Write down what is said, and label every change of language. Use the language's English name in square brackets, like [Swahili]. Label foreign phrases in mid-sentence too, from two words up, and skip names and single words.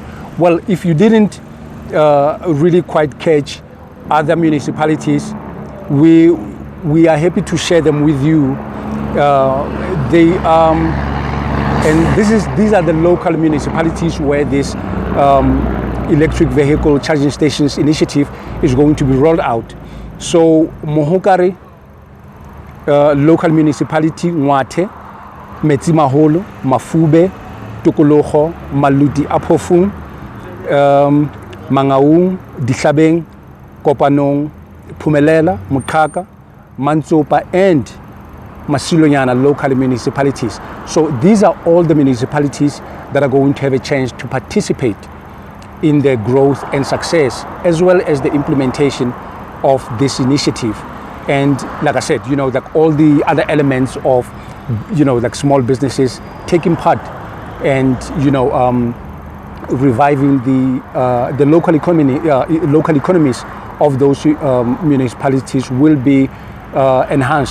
[English] Well, if you didn't really quite catch other municipalities, we are happy to share them with you. These are the local municipalities where this electric vehicle charging stations initiative is going to be rolled out. So Mohokare local municipality, Ngwathe, Metsimaholo, Mafube, Tokologo, Maludi a Phofung, Mangaung, Dihlabeng, Kopanong, Phumelela, Mukhaka, Mantsopa, and Masilonyana local municipalities. So these are all the municipalities that are going to have a chance to participate in the growth and success, as well as the implementation of this initiative. And like I said, like all the other elements of, like small businesses taking part and, reviving the local economy, local economies of those municipalities will be enhanced.